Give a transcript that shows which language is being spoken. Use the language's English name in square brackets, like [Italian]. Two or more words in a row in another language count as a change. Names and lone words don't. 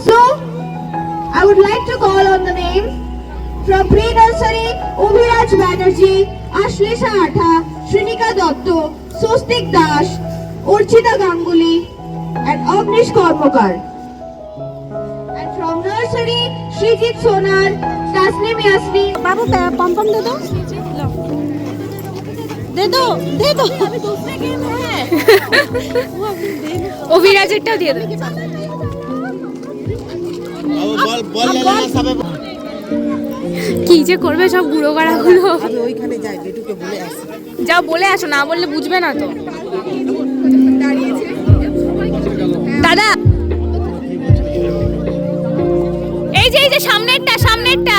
[English] So, I would like to call on the names from pre-nursery Obhiraj Banerjee, Ashlesha Atha, Shrinika Dotto, Sostik Dash, Urchita Ganguly and Agnish Kormokar. And from nursery Shrijit Sonar, Tasnim Yasmin. [Hindi] बाबू पम पम दे दो दे दो अभी दूसरे गेम है [Bangla] অভিরাজেরটাও দিয়ে দাও। কি যে করবে সব বুড়ো গাড়াগুলো। আমি ওইখানে যাই যেটুকে বলে আসি যাও বলে আসো, না বললে বুঝবে না তো। দাদা এই যে সামনেরটা, সামনেরটা।